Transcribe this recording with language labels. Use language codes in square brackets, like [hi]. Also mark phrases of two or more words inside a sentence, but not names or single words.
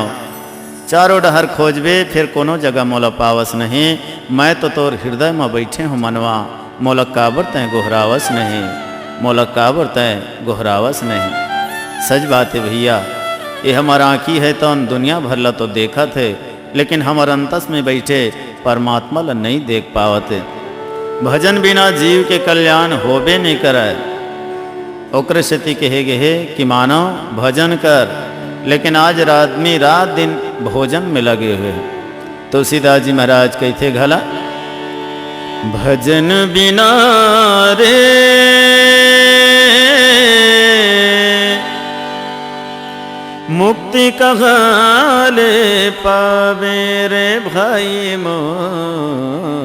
[hne] चारों डहर खोजबे फिर कोनो जगह मोला पावस नहीं। मैं तो तोर हृदय में बैठे हूँ मनवा, मोला काबर तय गोहरावस नहीं, मोला काबर तय गोहरावस नहीं। सच बात है भैया, ये हमारा आँखी है तो दुनिया भर ला तो देखा थे, लेकिन हमार अंतस में बैठे परमात्मा ला नहीं देख पावते। भजन बिना जीव के कल्याण होबे नहीं करे। ओकरे सेती कहे गए कि मानो भजन कर, लेकिन आज आदमी रात दिन भोजन में लगे हुए। तुलसीदास जी महाराज कहते घला, भजन बिना रे मुक्ति कहाँ ले पावे रे भाई मोर।